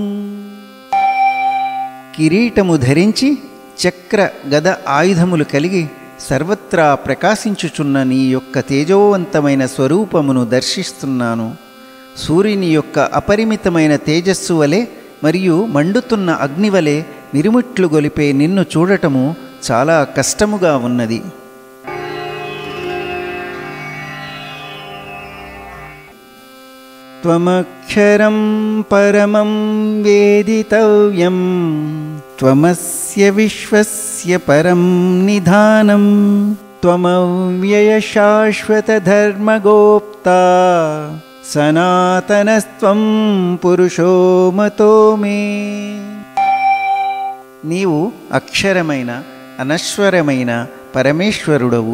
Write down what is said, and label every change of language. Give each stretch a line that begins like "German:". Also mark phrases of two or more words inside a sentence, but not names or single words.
Telugu: కిరీటము ధరించి చక్ర గద ఆయుధములు కలిగి సర్వత్రా ప్రకాశించుచున్న నీ యొక్క తేజోవంతమైన స్వరూపమును దర్శిస్తున్నాను. సూర్యుని యొక్క అపరిమితమైన తేజస్సు వలె మరియు మండుతున్న అగ్నివలె మిరుమిట్లు గొలిపే నిన్ను చూడటము చాలా కష్టముగా ఉన్నది.
Sanskrit: త్వమక్షరం పరమం వేదితవ్యం త్వమస్య విశ్వస్య పరం నిధానం త్వమవ్యయ శాశ్వత ధర్మగోప్తా సనాతనస్త్వం పురుషో మతో మే.
Telugu: నీవు అక్షరమైన అనశ్వరమైన పరమేశ్వరుడవు.